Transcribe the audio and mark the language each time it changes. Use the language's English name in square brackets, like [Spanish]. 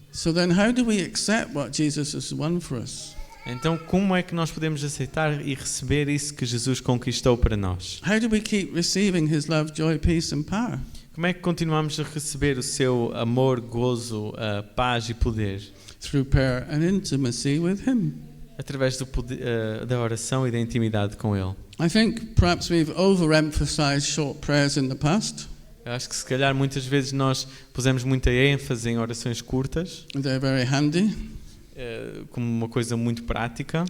[English] So then, how do we accept what Jesus has won for us? [Portuguese] Então, como é que nós podemos aceitar e receber isso que Jesus conquistou para nós? [English] How do we keep receiving His love, joy, peace, and power? [Portuguese] Como é que continuamos a receber o seu amor, gozo, paz e poder? [English] Through prayer and intimacy with Him. [Portuguese] Através do poder, da oração e da intimidade com Ele. [English] I think perhaps we've overemphasized short prayers in the past. [Portuguese] Eu acho que se calhar muitas vezes nós pusemos muita ênfase em orações curtas. [English] They're very handy. [Portuguese] Como uma coisa muito prática.